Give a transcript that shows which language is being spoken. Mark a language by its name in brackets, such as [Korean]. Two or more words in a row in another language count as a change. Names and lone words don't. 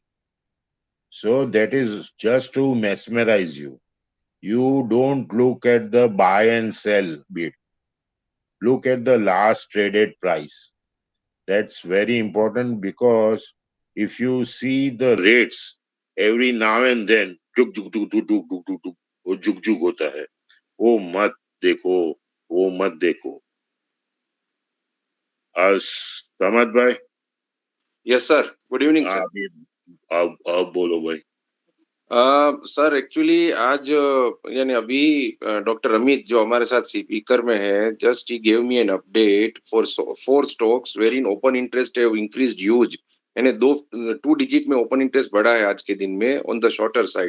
[English] So that is just to mesmerize you. You don't look at the buy and sell bit. Look at the last traded price. That's very important because if you see the rates every now and then [Hindi] जुक जुक जुक जुक जुक जुक जुक जुक वो जुक जुक होता है वो मत देखो वो मत देखो आज समझ भाई [English] yes sir, good evening sir. [Hindi] अभी अब बोलो भाई [English] sir actually [Hindi] आज यानी अभी डॉक्टर अमित जो हमारे साथ स्पीकर में है, [English] जस्ट ही gave me an update for four stocks where in open interest have increased huge, यानी two digit में open interest [Hindi] बढ़ा है आज के दिन में [English] on the shorter side.